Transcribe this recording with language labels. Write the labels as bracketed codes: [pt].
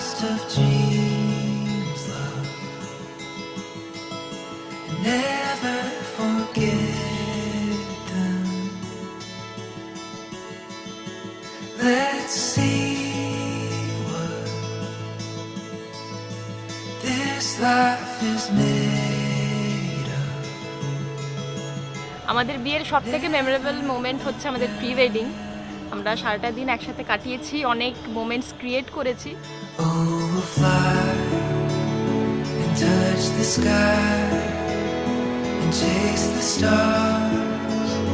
[en] of dreams, love, and never forget them. Let's see what this life is made of. [bn] আমাদের বিয়ের সবথেকে memorable moment হচ্ছে আমাদের pre wedding. আমরা সারাটা দিন একসাথে কাটিয়েছি, অনেক মোমেন্টস ক্রিয়েট করেছি। [en] Oh, we'll fly and touch the sky and chase the stars.